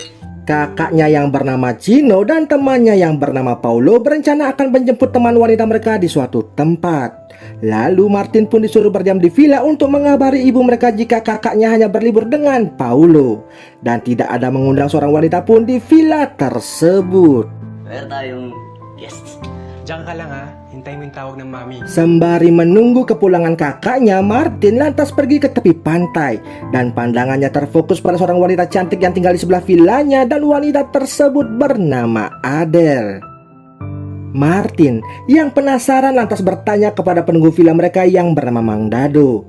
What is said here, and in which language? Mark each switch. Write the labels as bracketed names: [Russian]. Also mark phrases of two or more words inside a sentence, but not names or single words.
[Indonesian] Kakaknya yang bernama Chino dan temannya yang bernama Paulo berencana akan menjemput teman wanita mereka di suatu tempat. Lalu Martin pun disuruh berdiam di villa untuk mengabari ibu mereka jika kakaknya hanya berlibur dengan Paulo. Dan tidak ada mengundang seorang wanita pun di villa tersebut. [Filipino] Meron tayong guest. Diyan ka lang ha. Hintayin mo yung tawag ng mami. [Indonesian] Sembari menunggu kepulangan kakaknya, Martin lantas pergi ke tepi pantai. Dan pandangannya terfokus pada seorang wanita cantik yang tinggal di sebelah villanya, dan wanita tersebut bernama Adele. Martin yang penasaran lantas bertanya kepada penunggu villa mereka yang bernama Mang Dado.